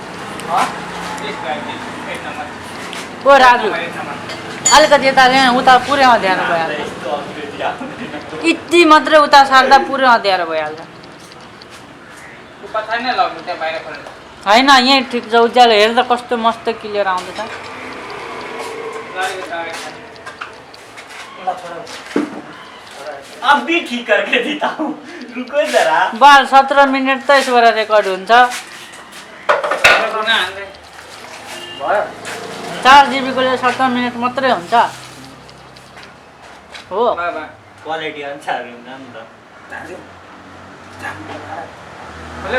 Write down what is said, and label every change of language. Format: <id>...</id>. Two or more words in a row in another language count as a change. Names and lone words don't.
<ne>ओ राजु अलिकति यता ल्याएन उता पुरै अँध्यारो भइहाल्छ यति मात्रै उता सार्दा पुरै अँध्यारो भइहाल्छ होइन यहीँ ठिक छ उज्यालो हेर्दा कस्तो मस्त क्लियर आउँदैछ</ne> <hi>अब भी ठीक करके देता हूँ रुको जरा</hi> <ne>बाल 17 मिनट त यसबाट रेकर्ड हुन्छ 4 जिबीकोले 17 मिनट मात्रै हुन्छ हो क्वालिटी अनुसार हुन्छ नि त</ne>